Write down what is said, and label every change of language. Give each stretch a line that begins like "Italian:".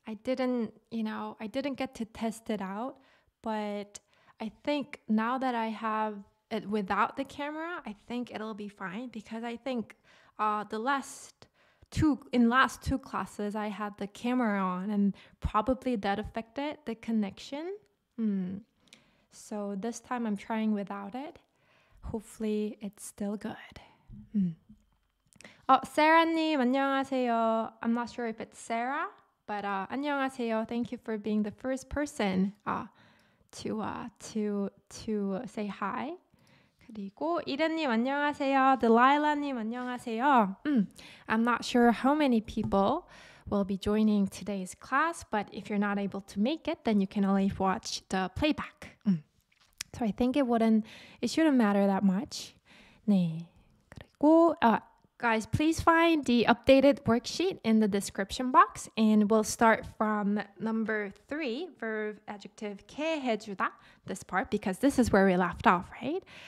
English: I didn't get to test it out, but I think now that I have it without the camera, I think it'll be fine because I think the last two classes I had the camera on and probably that affected the connection. So this time I'm trying without it. Hopefully it's still good.
Korean: Sarah님, 안녕하세요.
English: I'm not sure if it's Sarah, but
Korean: 안녕하세요.
English: Thank you for being the first person to say hi.
Korean: 그리고 이른님 안녕하세요. Delilah님 안녕하세요.
English: I'm not sure how many people will be joining today's class, but if you're not able to make it, then you can always watch the playback. So I think it shouldn't matter that much.
Korean: 네.
English: 그리고 guys, please find the updated worksheet in the description box, and we'll start from number 3, verb adjective 게 해주다, this part, because this is where we left off, right?